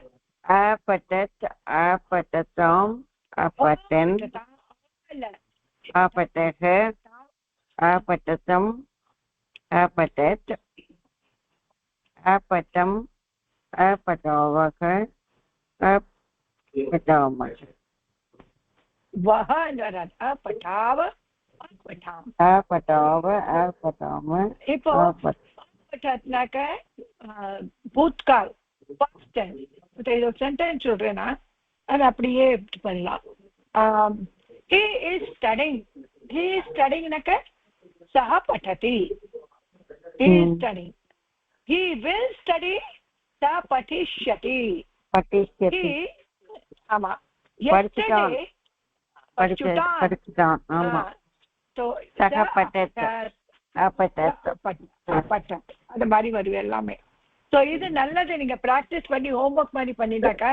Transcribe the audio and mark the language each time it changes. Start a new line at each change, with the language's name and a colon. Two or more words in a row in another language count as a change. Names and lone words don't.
Sanskrit: अपठत् अपठताम् अपठन्, अपठः अपठतम् अपठत्, अपठम् अपठावः अपठामः. वह अपठाव अपठाम, अपठाव अपठाम.
Tamil: இப்போ अपठத்னாக்க பூத்கால்
English: past tense.
Tamil: இது சென்டென்ஸ் சொல்றேன்னா அது அப்படியே பண்ணலாம்.
English: he is studying னாக்க
Sanskrit: सः पठति,
English: he is studying. he will study,
Sanskrit: सः पठिष्यति.
Tamil: ஆமா, yesterday படிச்சுட்டான். ஆமா, so
Sanskrit: सः पठत् अपठत्
Tamil: பட்டத் அந்த மாதிரி வரும் எல்லாமே. ஸோ இது நல்லது, நீங்க ப்ராக்டிஸ் பண்ணி ஹோம்ஒர்க் மாதிரி பண்ணிட்டாக்க.